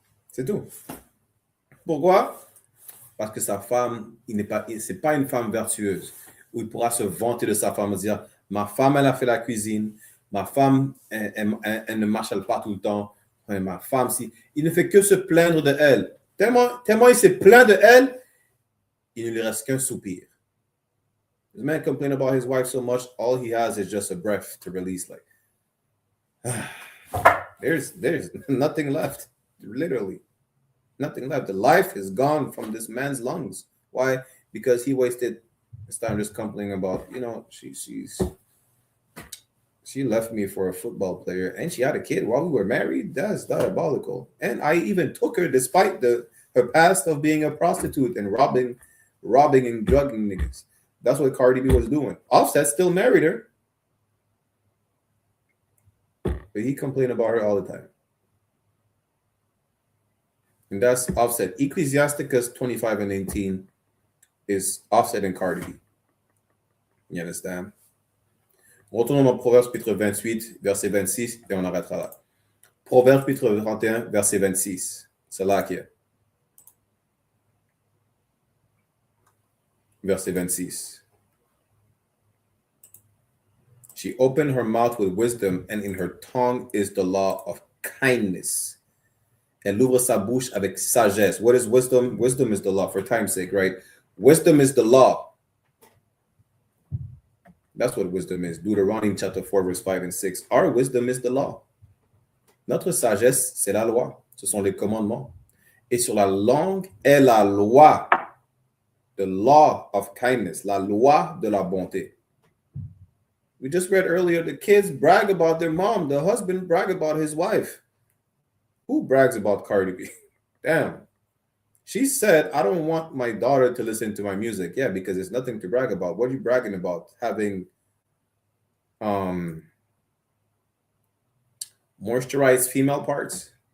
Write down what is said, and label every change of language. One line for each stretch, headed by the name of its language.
French: C'est tout. Pourquoi? Parce que sa femme, c'est pas une femme vertueuse, où il pourra se vanter de sa femme et dire, ma femme, elle a fait la cuisine, ma femme, elle ne marchale pas tout le temps, ma femme, il ne fait que se plaindre de elle. Tellement il se plaint de elle, il ne lui reste qu'un soupir.
English: This man complain about his wife so much, all he has is just a breath to release. Like, there's nothing left, literally. Nothing left. The life is gone from this man's lungs. Why? Because he wasted his time just complaining about, she left me for a football player and she had a kid while we were married. That's diabolical. And I even took her despite her past of being a prostitute and robbing and drugging niggas. That's what Cardi B was doing. Offset still married her. But he complained about her all the time. And that's Offset. Ecclesiasticus 25 and 18 is Offset and Cardi B. You understand?
French: Retournons dans Proverbes chapitre 28, verset 26, et on arrêtera là. Proverbes chapitre 31, verset 26. C'est là qu'il y a. Verset 26.
English: She opened her mouth with wisdom, and in her tongue is the law of kindness.
French: Elle ouvre sa bouche avec sagesse.
English: What is wisdom? Wisdom is the law, for time's sake, right? Wisdom is the law. That's what wisdom is. Deuteronomy chapter 4, verse 5 and 6. Our wisdom is the law.
French: Notre sagesse, c'est la loi. Ce sont les commandements. Et sur la langue est la loi.
English: The law of kindness.
French: La loi de la bonté.
English: We just read earlier, the kids brag about their mom. The husband brag about his wife. Who brags about Cardi B? Damn. She said, I don't want my daughter to listen to my music. Yeah, because there's nothing to brag about. What are you bragging about? Having moisturized female parts?